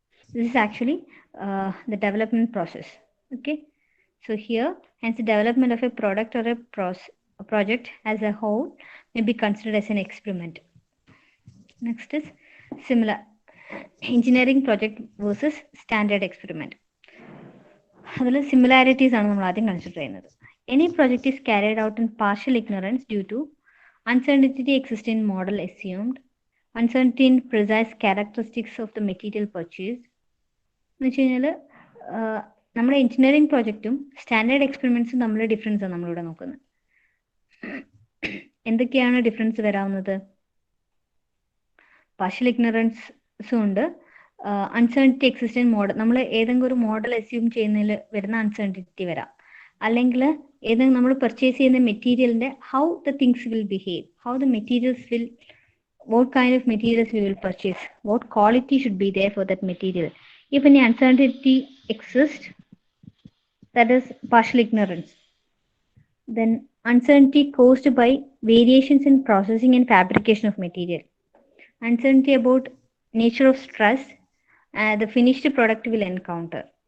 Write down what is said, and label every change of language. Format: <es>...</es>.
<en>This is actually the development process. Okay? So here, hence the development of a product or a project as a whole may be considered as an experiment. Next is similar engineering project versus standard experiment.</en> <ml>അതിൽ similarities ആണ് നമ്മൾ ആദ്യം consider ചെയ്യുന്നത്.</ml> <en>Any project is carried out in partial ignorance due to uncertainty existing in model assumed, uncertainty in precise characteristics of the material purchased.</en> <ml>എന്ന് വെച്ച് കഴിഞ്ഞാൽ നമ്മുടെ engineering പ്രോജക്റ്റും standard എക്സ്പെരിമെന്റ്സും തമ്മിലുള്ള ഡിഫറൻസ് ആണ് നമ്മളിവിടെ നോക്കുന്നത്. എന്തൊക്കെയാണ് ഡിഫറൻസ് വരാവുന്നത്? പാർഷ്യൽ ഇഗ്നറൻസും ഉണ്ട്, അൺസർട്ടനിറ്റി എക്സിസ്റ്റന്റ് മോഡൽ, നമ്മൾ ഏതെങ്കിലും ഒരു മോഡൽ അസ്യൂം ചെയ്യുന്നതിൽ വരുന്ന അൺസർട്ടനിറ്റി വരാം, അല്ലെങ്കിൽ ഏതെങ്കിലും നമ്മൾ പർച്ചേസ് ചെയ്യുന്ന മെറ്റീരിയലിന്റെ</ml> <en>How the things will behave, how the materials will, what kind of materials we will purchase, what quality should be there for that material. If any uncertainty exists, that is partial ignorance. Then uncertainty caused by variations in processing and fabrication of material. Uncertainty about nature of stress the finished product will encounter.</en>